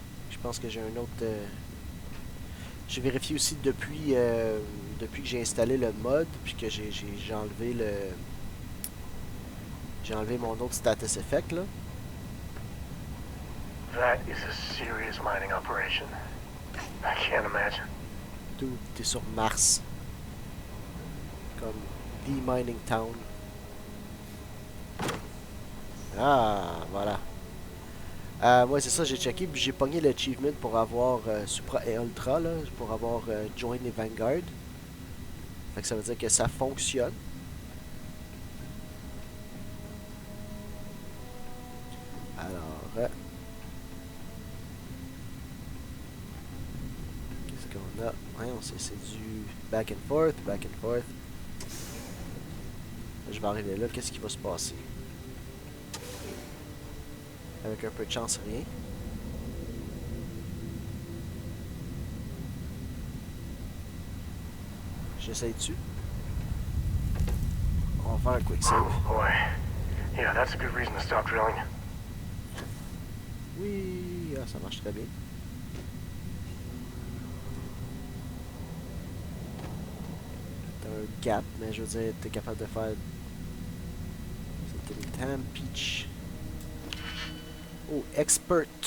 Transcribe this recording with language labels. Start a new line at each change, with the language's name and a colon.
French: Je pense que j'ai un autre... J'ai vérifié aussi depuis que j'ai installé le mod, puis que j'ai enlevé le... J'ai enlevé mon autre status effect, là.
English: That is a serious mining operation. I can't imagine.
French: Tout, t'es sur Mars. Comme The Mining Town. Ah, voilà. Ouais, c'est ça, j'ai checké, puis j'ai pogné l'achievement pour avoir Supra et Ultra, là, pour avoir Join et Vanguard. Fait que ça veut dire que ça fonctionne. Alors, qu'est-ce qu'on a? Ouais, c'est du
English: back and forth, back and forth.
French: Là, je vais arriver là, qu'est-ce qui va se passer? Avec un peu de chance, rien. J'essaye dessus. On va faire un quick save. Oh boy.
English: Yeah, that's a good reason to stop drilling.
French: Oui, ah, ça marche très bien. T'as un gap, mais je veux dire, t'es capable de faire... C'était le Tam Peach. Oh, Expert.